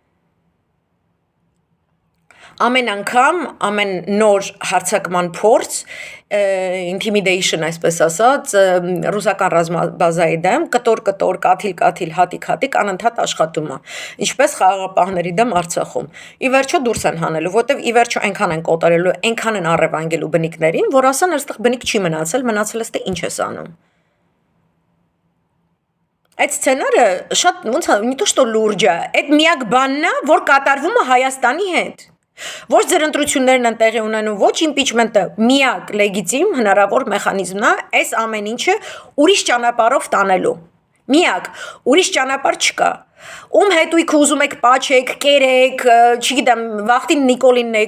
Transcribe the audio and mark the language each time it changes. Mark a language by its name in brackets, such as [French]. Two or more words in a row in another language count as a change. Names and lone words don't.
[Armenian] Ամեն անգամ, ամեն նոր հարձակման փորձ, intimidation այսպես ասած, ռուսական ռազմաբազայի դեմ, կտոր, կաթիլ, հատիկ, անընդհատ աշխատում է։ Ինչպես խաղաղապահների դեմ Արցախում։ Ի վերջո դուրս են հանելու, որտեվ ի վերջո այնքան են կոտորելու, այնքան են առևանգելու բնիկներին, որ ասան այստեղ բնիկ չի մնացել է ինչ ես անում։ Այդ սցենարը շատ ոնց է, [Russian] не то что [Armenian] լուրջ է, այդ միակ բանն է, որ կատարվում է Հայաստանի հետ։ Ոչ ձեր ընտրություններն են տեղի ունենում, ոչ իմպիչմենտը, միակ լեգիտիմ հնարավոր մեխանիզմն է այս ամեն ինչը ուրիշ ճանապարհով տանելու։ Միակ, ուրիշ ճանապարհ չկա։ Ում հետույքը ուզում եք պաչեք, կերեք, չգիտեմ, վախտին Նիկոլինն եք